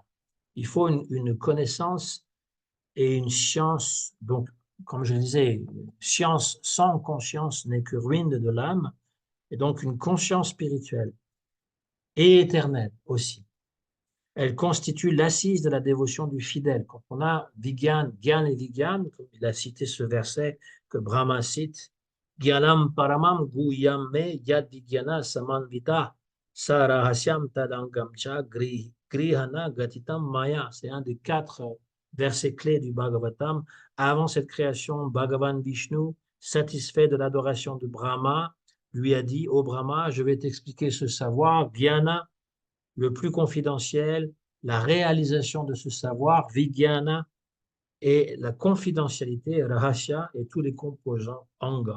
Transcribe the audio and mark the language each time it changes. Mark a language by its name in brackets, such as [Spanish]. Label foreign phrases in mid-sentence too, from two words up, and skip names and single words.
[French] Il faut une connaissance et une science, donc, comme je disais, science sans conscience n'est que ruine de l'âme, et donc une conscience spirituelle et éternelle aussi. Elle constitue l'assise de la dévotion du fidèle. Quand on a Vigyan, Gyan et Vigyan, comme il a cité ce verset que Brahma cite, [Sanskrit] ज्ञानं परमं गुह्यं मे यद् विज्ञान समन्वित सरहस्यं तदङ्गं च गृहाण गदितं मया. [French] C'est un des 4 versets clés du Bhagavatam. Avant cette création, Bhagavan Vishnu, satisfait de l'adoration de Brahma, lui a dit, ô Brahma, je vais t'expliquer ce savoir, Gyana, le plus confidentiel, la réalisation de ce savoir, Vijnana, et la confidentialité, Rahasya, et tous les composants, Anga.